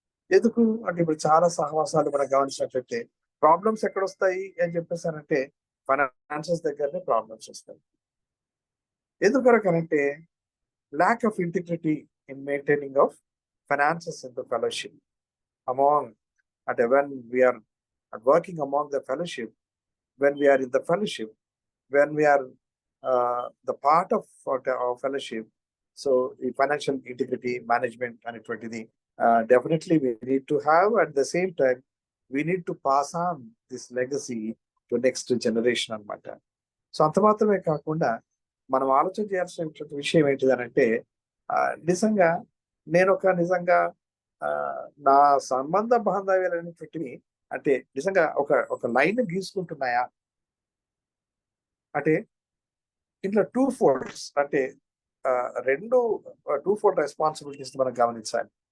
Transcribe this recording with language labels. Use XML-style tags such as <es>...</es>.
<te>ఎందుకు అంటే ఇప్పుడు చాలా సహవాసాలు మనం గమనించినట్లయితే ప్రాబ్లమ్స్ ఎక్కడొస్తాయి అని చెప్పేసానంటే ఫైనాన్షియల్స్ దగ్గరనే ప్రాబ్లమ్స్ వస్తాయి. ఎందుకనంటే</te> <en>lack of integrity in maintaining of finances in the fellowship among when we are working among the fellowship, when we are in the fellowship, when we are the part of our fellowship. So the financial integrity management and definitely we need to have. At the same time we need to pass on this legacy to next generation</en> <te>అన్నమాట. So అంత మాత్రమే కాకుండా మనం ఆలోచన చేయాల్సిన విషయం ఏంటిదనంటే నిజంగా నేను నిజంగా నా సంబంధ బాంధవ్యాలనేటువంటివి అంటే నిజంగా ఒక లైన్ గీసుకుంటున్నాయా అంటే ఇట్లా టూ ఫోల్డ్స్ అంటే రెండు టూ ఫోల్డ్ రెస్పాన్సిబిలిటీస్ మనం గమనించాలి.</te>